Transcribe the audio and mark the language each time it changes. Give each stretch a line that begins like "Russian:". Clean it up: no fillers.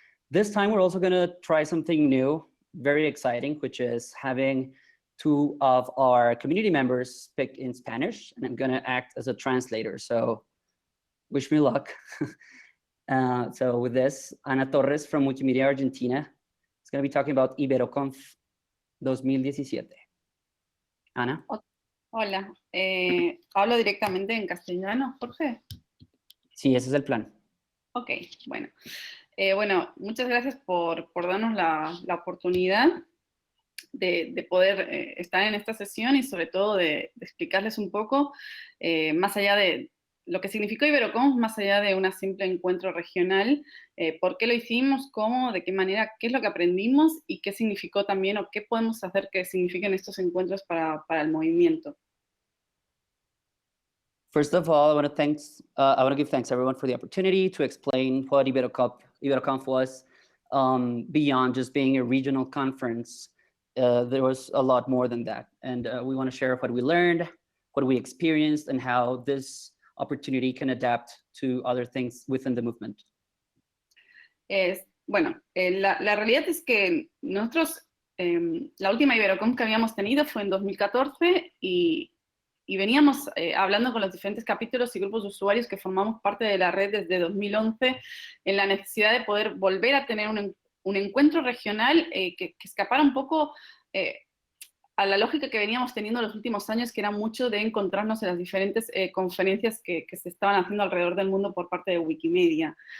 English: This time, we're also going to try something new, very exciting, which is having 2 of our community members speak in Spanish, and I'm going to act as a translator. So wish me luck. So with this, Ana Torres from Wikimedia Argentina is going to be talking about IberoConf 2017. Ana.
Spanish: Hola, ¿hablo directamente en castellano, Jorge? Sí, ese es el plan. Ok, bueno. Bueno, muchas gracias por darnos la oportunidad de poder estar en esta sesión y sobre todo de explicarles un poco, más allá de lo que significó IberoConf, más allá de un simple encuentro regional, por qué lo hicimos, cómo, de qué manera, qué es lo que aprendimos y qué significó también o qué podemos hacer que signifiquen estos encuentros para el movimiento.
English: First of all, I want to give thanks everyone for the opportunity to explain what IberoConf was. Beyond just being a regional conference, there was a lot more than that. And we want to share what we learned, what we experienced, and how this opportunity can adapt to other things within the movement.
Spanish: Bueno, la realidad es que nosotros, la última IberoConf que habíamos tenido fue en 2014 y veníamos hablando con los diferentes capítulos y grupos de usuarios que formamos parte de la red desde 2011 en la necesidad de poder volver a tener un encuentro regional que escapara un poco a la lógica que veníamos teniendo los últimos años, que era mucho de encontrarnos en las diferentes conferencias que se estaban haciendo alrededor del mundo por parte de Wikimedia.